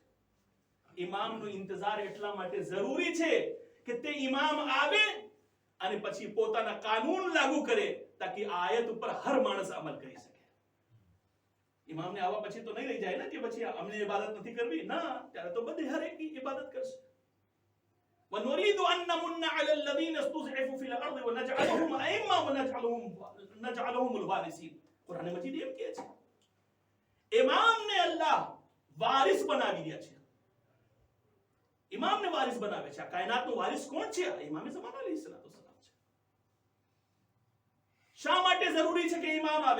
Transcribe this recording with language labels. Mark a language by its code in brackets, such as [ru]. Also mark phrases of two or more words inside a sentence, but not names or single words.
[gu] ઇમામનો ઇંતજાર એટલા માટે જરૂરી છે કે તે ઇમામ આવે અને પછી પોતાના કાનૂન લાગુ કરે તાકી આ આયત ઉપર હર માણસ અમલ કરી શકે. ઇમામને આવા પછી તો નહીં રહી જાય ને કે પછી અમને ઇબાદત નથી કરવી. ના, ત્યારે તો બધે હર એક ઇબાદત કરશે. [ar] ونريد أن نمن على الذين استضعفوا في الأرض ونجعلهم أئمة ونجعلهم الوارثين. [gu] કુરાન મજીદ એમ કહે છે ઇમામને અલ્લાહ વારિસ બનાવી રહ્યા છે. ઇમામને વારિસ બનાવે છે. આ કાયનાતનો વારિસ કોણ છે? ઇમામે ઝમાના [ar] عليه الصلاة والسلام [gu] છે. શા માટે જરૂરી છે કે ઇમામ આવે?